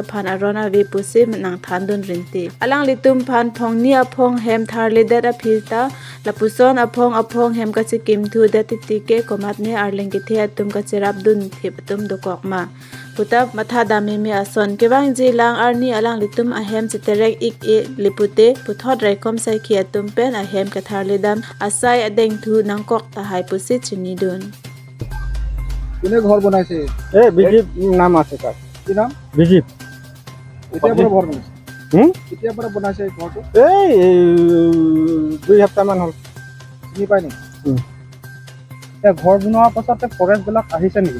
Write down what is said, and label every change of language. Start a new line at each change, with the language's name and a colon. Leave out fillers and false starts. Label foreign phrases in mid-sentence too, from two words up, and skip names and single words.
Karbi: aphan arona ve pusim nang thandun rinti alang litum phan phongni aphong hem tharle dat aphita lapuson aphong hem kachikim thu datiti ke komat ne arleng ke the atum kacherap dun thepatum dokokma putap matha dami me ason kewang jilang arni alang litum ahem chiterek ik e lipute puthot raikom sai khia tum pen ahem katharle dam asai adeng thu nangkok ta hai pusi chini dun
Assamese: কোনে ঘর বনাইছে এ বিজিপ নাম আছে তার কি নাম বিজিপ এতিয়া পৰা ঘৰ বনাইছে এতিয়া পৰা বনাইছে ঘৰটো এই 2 সপ্তাহ মান হল চিনি পাই নি এ ঘৰ বনোৱাৰ পাছতে ফৰেষ্ট বিলাক আহিছে নেকি